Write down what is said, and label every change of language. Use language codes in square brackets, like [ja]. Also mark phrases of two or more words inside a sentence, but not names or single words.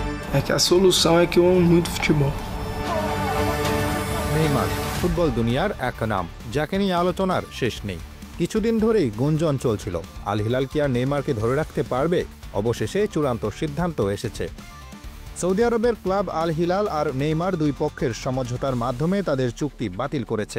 [pt] É que a solução é que eu amo muito futebol. [bn] নেইমার ফুটবল দুনিয়ার এক নাম, যাকে নিয়ে আলোচনার শেষ নেই। কিছুদিন ধরেই গুঞ্জন চলছিল, আল হিলাল কি আর নেইমারকে ধরে রাখতে পারবে? অবশেষে চূড়ান্ত সিদ্ধান্ত এসেছে। সৌদি আরবের ক্লাব আল হিলাল আর নেইমার দুই পক্ষের সমঝোতার মাধ্যমে তাদের চুক্তি বাতিল করেছে।